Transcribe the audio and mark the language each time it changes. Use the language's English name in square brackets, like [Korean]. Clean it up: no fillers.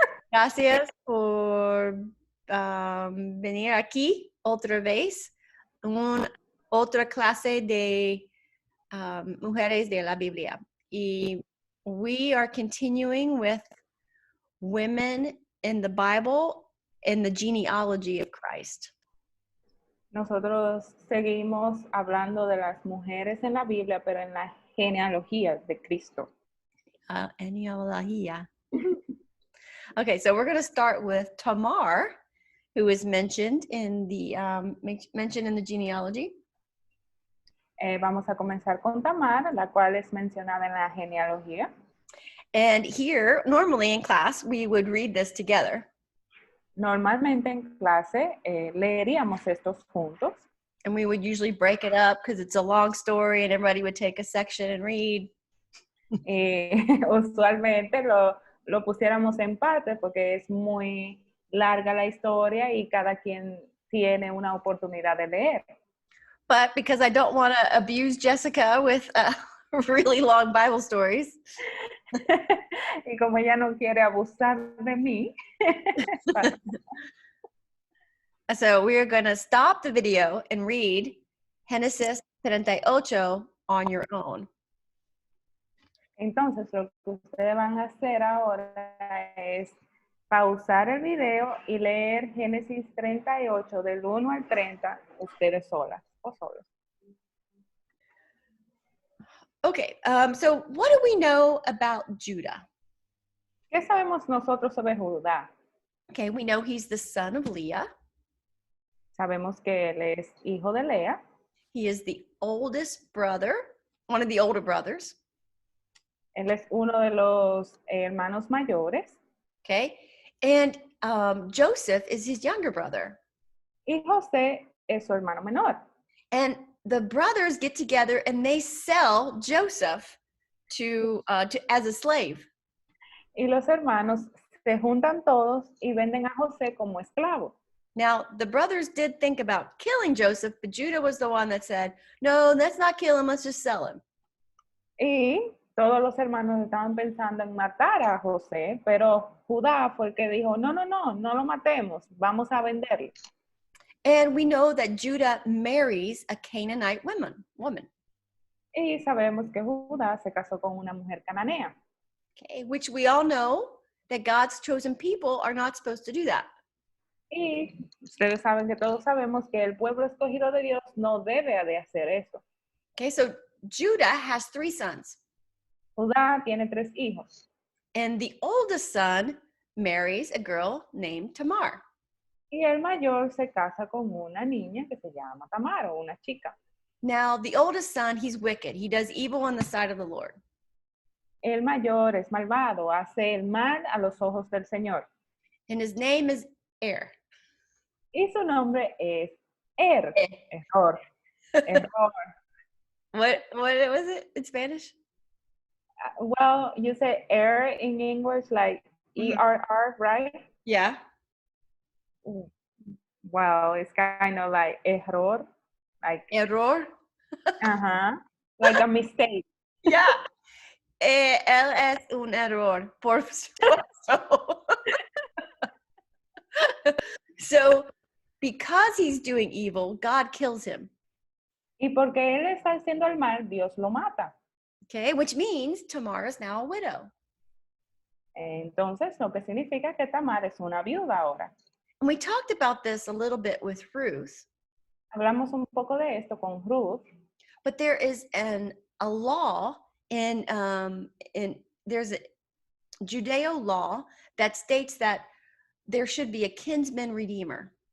[Spanish] Gracias por venir aquí otra vez. Otra clase de Mujeres de la Biblia. [English] Y we are continuing with women in the Bible in the genealogy of Christ. [Spanish] Nosotros seguimos hablando de las mujeres en la Biblia, pero en la genealogía de Cristo. Genealogia. [English] Okay, so we're going to start with Tamar, who is mentioned in the genealogy. [Spanish] Vamos a comenzar con Tamar, la cual es mencionada en la genealogía. [English] And here, normally in class, we would read this together. [Spanish] Normalmente en clase leeríamos estos juntos. [English] And we would usually break it up because it's a long story and everybody would take a section and read. [Spanish] Usualmente lo pusiéramos en parte porque es muy larga la historia y cada quien tiene una oportunidad de leer. [English] But because I don't want to abuse Jessica with really long Bible stories. [Spanish] Y como ella no quiere abusar de mí. [English] So we are going to stop the video and read Génesis 38 on your own. [Spanish] Entonces, lo que ustedes van a hacer ahora es pausar el video y leer Génesis 38 del 1 al 30, ustedes solas o solos. [English] Okay, so what do we know about Judah? [Spanish] ¿Qué sabemos nosotros sobre Judá? [English] Okay, we know he's the son of Leah. [Spanish] Sabemos que él es hijo de Lea. [English] He is the oldest brother, one of the older brothers. [Spanish] Él es uno de los hermanos mayores. [English] Okay, and Joseph is his younger brother. [Spanish] Y José es su hermano menor. [English] And the brothers get together and they sell Joseph to as a slave. [Spanish] Y los hermanos se juntan todos y venden a José como esclavo. [English] Now, the brothers did think about killing Joseph, but Judah was the one that said, no, let's not kill him, let's just sell him. [Spanish] Y todos los hermanos estaban pensando en matar a José, pero Judá fue el que dijo, no lo matemos, vamos a venderlo. [English] And we know that Judah marries a Canaanite woman. [Spanish] Y sabemos que Judá se casó con una mujer cananea. [English] Okay, which we all know that God's chosen people are not supposed to do that. [Spanish] Y ustedes saben que todos sabemos que el pueblo escogido de Dios no debe de hacer eso. [English] Okay, so Judah has 3 sons. [Spanish] Judá tiene 3 hijos. [English] And the oldest son marries a girl named Tamar. [Spanish] Y el mayor se casa con una niña que se llama Tamar, o una chica. [English] Now, the oldest son, he's wicked. He does evil in the sight of the Lord. [Spanish] El mayor es malvado, hace el mal a los ojos del Señor. [English] And his name is Er. [Spanish] Y su nombre es Error. Error. [English] What was it in Spanish? Well, you say error in English, like ERR, right? Yeah. Well, it's kind of like error. Like Error? like a mistake. Yeah. [Spanish] Él es un error, por supuesto. [English] So, because he's doing evil, God kills him. [Spanish] Y porque él está haciendo el mal, Dios lo mata. [English] Okay, which means Tamar is now a widow. [Spanish] Entonces, lo que significa que Tamar es una viuda ahora. [English] And we talked about this a little bit with Ruth. [Spanish] Hablamos un poco de esto con Ruth. [English] But there is a law in there's a Judeo law that states that there should be a kinsman redeemer.